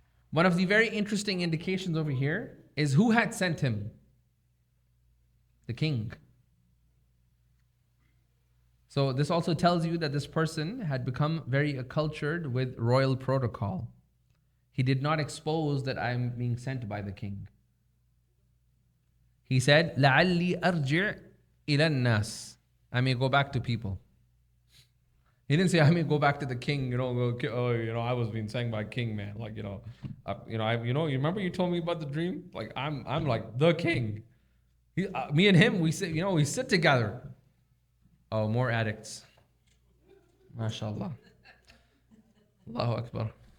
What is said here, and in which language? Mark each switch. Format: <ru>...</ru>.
<en>One of the very interesting indications over here is who had sent him? The king. So this also tells you that this person had become very acculturated with royal protocol. He did not expose that I am being sent by the king. He said,</en> <ar>لَعَلِّي أَرْجِعْ إِلَى النَّاسِ.</ar> <en>I may go back to people. He didn't say, I may go back to the king, I was being sang by king, man. Like, you remember you told me about the dream? Like, I'm like the king. Me and him, we sit together. Oh, more addicts. MashaAllah. Allahu Akbar.</en>